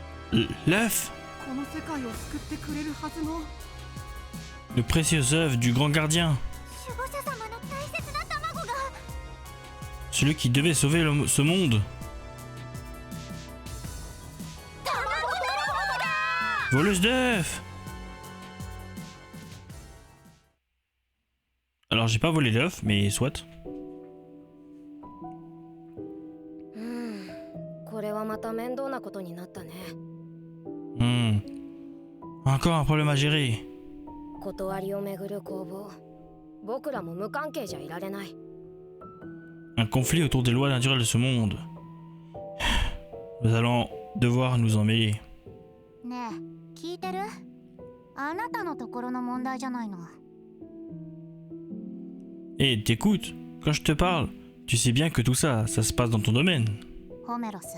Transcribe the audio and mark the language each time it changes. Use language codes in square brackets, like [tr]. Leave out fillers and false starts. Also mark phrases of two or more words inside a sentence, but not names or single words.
[fr] L'œuf, [ja] この世界を救ってくれるはずの [fr] le précieux œuf du grand gardien. [ja] 守護者様の大切な卵が [fr] Celui qui devait sauver ce monde. [ja] 卵だ [fr] Voleuse d'œufs. Alors j'ai pas volé l'œuf, mais soit. [ja] これはまた面倒なことになったね [fr] Encore un problème à gérer. [ja] 断りをめぐる攻防僕らも無関係じゃいられない [fr] Un conflit autour des lois naturelles de ce monde. Nous allons devoir nous en mêler. [ja] ねえ聞いてるあなたのところの問題じゃないの [fr] Eh, t'écoutes, quand je te parle, tu sais bien que tout ça, ça se passe dans ton domaine. ホメロス